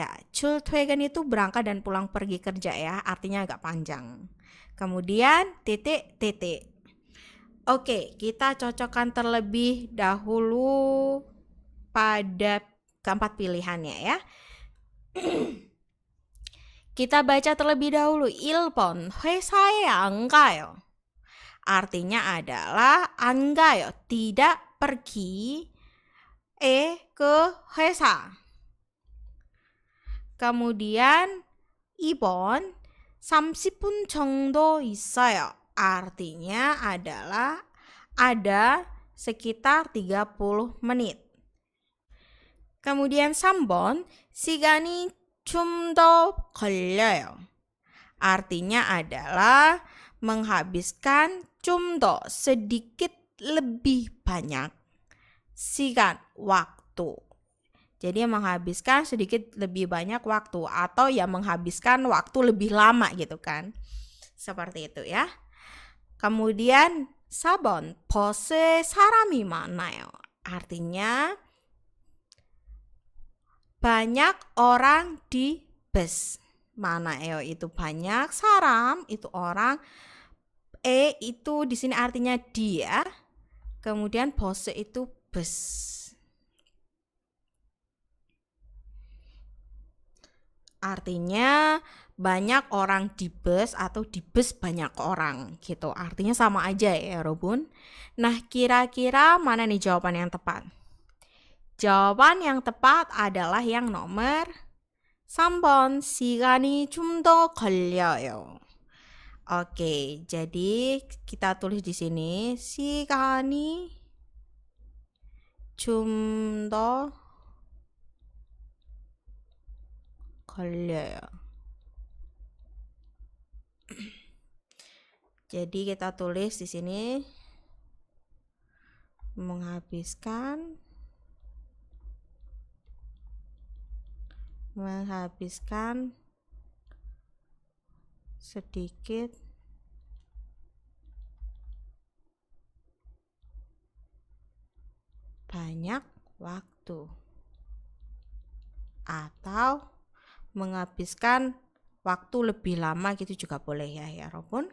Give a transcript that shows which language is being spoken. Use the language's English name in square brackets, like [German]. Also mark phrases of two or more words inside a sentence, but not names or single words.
[Indonesian] 출퇴근 itu berangkat dan pulang pergi kerja ya, artinya agak panjang. Kemudian titik. Oke, kita cocokkan terlebih dahulu pada keempat pilihannya ya. Kita baca terlebih dahulu. [Korean] 1번 회사에 안 가요. [Indonesian] Artinya adalah [Korean] 안 가요, [Indonesian] tidak pergi ke 회사. [Korean] Kemudian 2번 30분 정도 있어요. [Indonesian] Artinya adalah ada sekitar 30 menit. [Korean] kemudian 3번 시간이 좀 더 걸려요. [Indonesian] Artinya adalah menghabiskan [Korean] 좀 더 [Indonesian] sedikit lebih banyak. 시간 waktu. Jadi menghabiskan sedikit lebih banyak waktu atau ya menghabiskan waktu lebih lama gitu kan. Seperti itu ya. kemudian [Korean] 4번 버스에 사람이 많아요. [Indonesian] Artinya banyak orang di bus. 많아요 itu banyak, 사람 itu orang, itu di sini artinya dia. Kemudian 버스 itu bus. Artinya banyak orang di bus atau di bus banyak orang gitu. Artinya sama aja ya, Robun. Nah, kira-kira mana nih jawaban yang tepat? Jawaban yang tepat adalah yang nomor [Korean] 3번 시간이 좀 더 걸려요. [Indonesian] Oke, jadi kita tulis di sini [Korean] 시간이 좀 더 걸려요. [Indonesian] Jadi kita tulis di sini menghabiskan sedikit banyak waktu atau menghabiskan waktu lebih lama gitu juga boleh ya Robun.